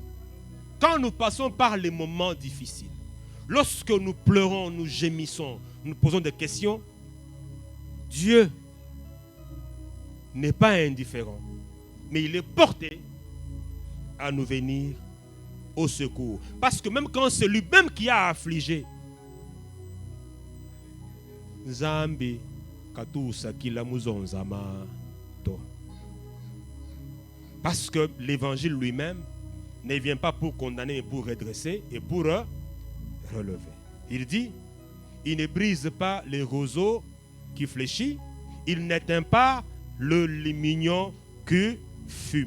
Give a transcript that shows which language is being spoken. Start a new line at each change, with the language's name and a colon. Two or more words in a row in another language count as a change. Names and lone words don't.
French: Quand nous passons par les moments difficiles, lorsque nous pleurons, nous gémissons, nous posons des questions, Dieu n'est pas indifférent, mais il est porté à nous venir au secours. Parce que même quand c'est lui-même qui a affligé,
Luba-Lulua: Zambi katusa kila muzonzama to.
French: Parce que l'évangile lui-même ne vient pas pour condamner, mais pour redresser et pour relever. Il dit, il ne brise pas les roseaux qui fléchissent, il n'éteint pas le lumignon qui fume.